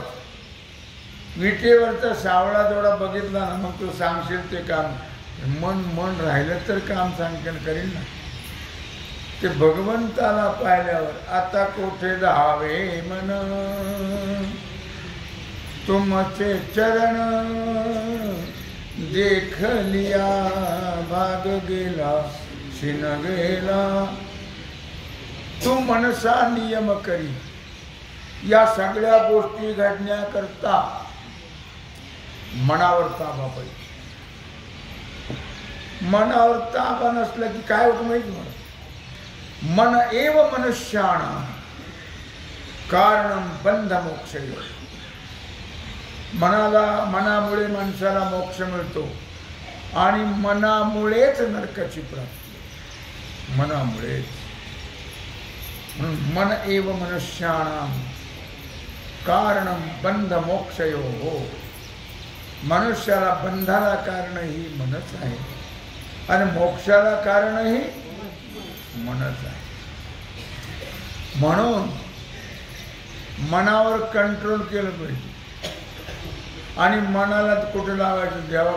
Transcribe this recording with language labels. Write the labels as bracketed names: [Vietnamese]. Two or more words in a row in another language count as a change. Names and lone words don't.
[Marathi] विटेवरचा सावळा जेवढा बघितला ना मग तू सांगशील ते काम. मन राहिलं तर काम सांगेल करील ना. ते भगवंताला पाहिल्यावर आता कोठे जावे मन तुमचे चरण [Hindi] देख लिया [Marathi] भाग गेला शिन गेला. तू मनसा नियम करी. या सगळ्या गोष्टी घडण्याकरता मनावर ताबा पाहिजे. मनावर ताबा नसला की काय होतं माहिती मला? [Sanskrit] मन एव मनुष्याण कारणं बंध मोक्ष. [Marathi] मनामुळे माणसाला मोक्ष मिळतो आणि मनामुळेच नरकाची प्राप्ती. [Sanskrit] मनामुळेच. मन एव मनुष्याणाम कारणं बंध मोक्षयो हो. [Marathi] मनुष्याला बंधाला कारण ही मनच आहे आणि मोक्षाला कारणही मनच आहे. म्हणून मनावर कंट्रोल केलं पाहिजे आणि मनाला कुठे लावायचं?